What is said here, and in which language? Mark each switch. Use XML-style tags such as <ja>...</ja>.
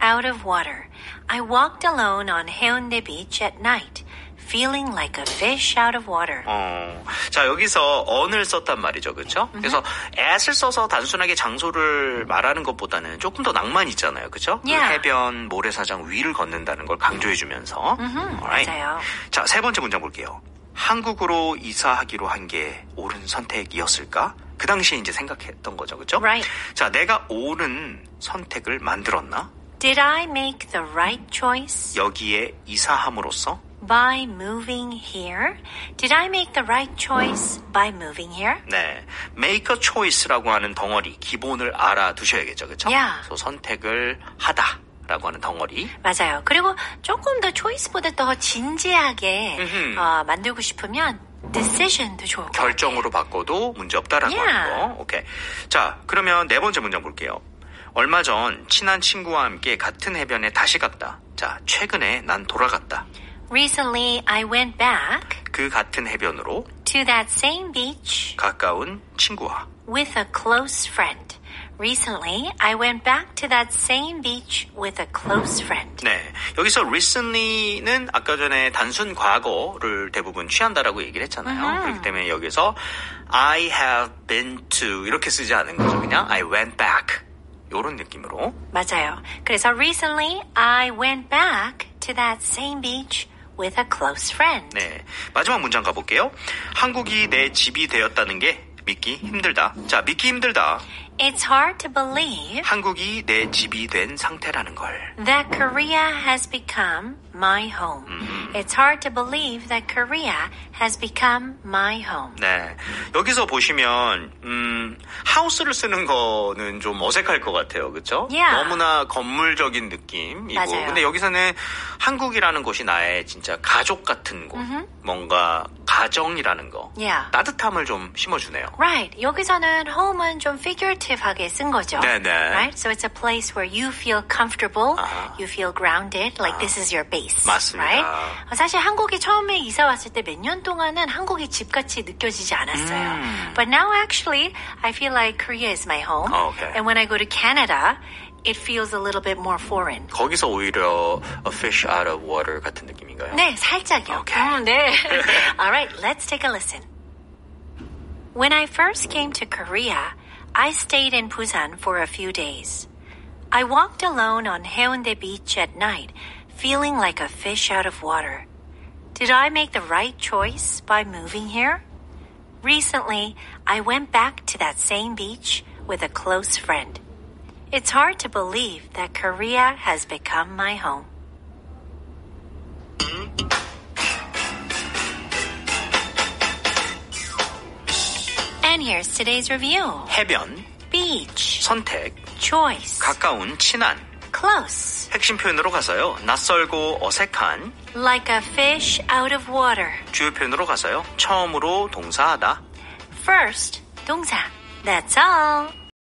<en>out of water. I walked alone on Haeundae Beach at night, feeling like a fish out of water.</en> <ko>자, 여기서 on을 썼단 말이죠. 그렇죠? 그래서 at을 써서 단순하게 장소를 말하는 것보다는 조금 더 낭만 있잖아요. 그렇죠?</ko> <en>Yeah.</en> <ko>그 해변 모래사장 위를 걷는다는 걸 강조해 주면서. 맞아요. 자, 세 번째 문장 볼게요. 한국으로 이사하기로 한 게 옳은 선택이었을까? 그 당시에 이제 생각했던 거죠. 그렇죠?</ko> <en>Right.</en> <ko>자, 내가 옳은 선택을 만들었나?</ko> <en>Did I make the right choice</en> <ko>여기에 이사함으로써</ko> <en>by moving here? Did I make the right choice by moving here?</en> <ko>네,</ko> <en>make a choice</en> <ko>라고 하는 덩어리 기본을 알아두셔야겠죠, 그렇죠?</ko> <en>Yeah.</en> <ko>그래서 선택을 하다라고 하는 덩어리. 맞아요. 그리고 조금 더 choice보다 더 진지하게 만들고 싶으면 decision도 좋을 것 결정으로 바꿔도 문제 없다라고</ko> <en>Yeah.</en> <ko>하는 거. 오케이. 자, 그러면 네 번째 문장 볼게요. 얼마 전 친한 친구와 함께 같은 해변에 다시 갔다. 자, 최근에 난 돌아갔다.</ko> <en>Recently, I went back</en> <ko>그 같은 해변으로</ko> <en>to that same beach</en> <ko>가까운 친구와.</ko> <en>with a close friend. Recently, I went back to that same beach with a close friend.</en> <ko>네, 여기서 recently는 아까 전에 단순 과거를 대부분 취한다라고 얘기를 했잖아요. 그렇기 때문에 여기서</ko> <en>I have been to</en> <ko>이렇게 쓰지 않은 거죠. 그냥</ko> <en>I went back</en> <ko>이런 느낌으로. 맞아요.</ko> <en>그래서 recently, I went back to that same beach with a close friend.</en> <ko>네, 마지막 문장 가볼게요. 한국이 내 집이 되었다는 게 믿기 힘들다. 자, 믿기 힘들다.</ko> <en>It's hard to believe</en> <ko>한국이 내 집이 된 상태라는 걸.</ko> <en>that Korea has become my home. It's hard to believe that Korea has become my home.</en> <ko>네, 여기서 보시면 하우스를 쓰는 거는 좀 어색할 것 같아요, 그렇죠?</ko> <en>Yeah.</en> <ko>너무나 건물적인 느낌이고, 맞아요. 근데 여기서는 한국이라는 곳이 나의 진짜 가족 같은 곳, 뭔가 가정이라는 거, Yeah. 따뜻함을 좀 심어주네요.</ko> <en>Right.</en> <ko>여기서는 home은 좀 figurative하게 쓴 거죠. 네네.</ko> <en>Right? So it's a place where you feel comfortable,</en> <ko>아하.</ko> <en>you feel grounded, like this is your base.</en> <ko>맞습니다.</ko> <en>Right?</en> <ko>사실 한국에 처음에 이사 왔을 때 몇 년 동안은 한국이 집같이 느껴지지 않았어요.</ko> <en>But now actually, I feel like Korea is my home. Okay. And when I go to Canada, it feels a little bit more foreign.</en> <ko>거기서 오히려</ko> <en>a fish out of water</en> <ko>같은 느낌인가요? 네, 살짝요.</ko> <en>Okay. 네. All right, let's take a listen. When I first came to Korea, I stayed in Busan for a few days. I walked alone on Haeundae Beach at night, feeling like a fish out of water. Did I make the right choice by moving here? Recently, I went back to that same beach with a close friend. It's hard to believe that Korea has become my home. And here's today's review.</en> <ko>해변,</ko> <en>Beach,</en> <ko>선택,</ko> <en>choice,</en> <ko>가까운, 친한.</ko> <en>close,</en> <ko>핵심 표현으로 가서요. 낯설고 어색한.</ko> <en>like a fish out of water.</en> <ko>주요 표현으로 가서요. 처음으로 동사하다.</ko> <en>First, 동사. That's all.</en>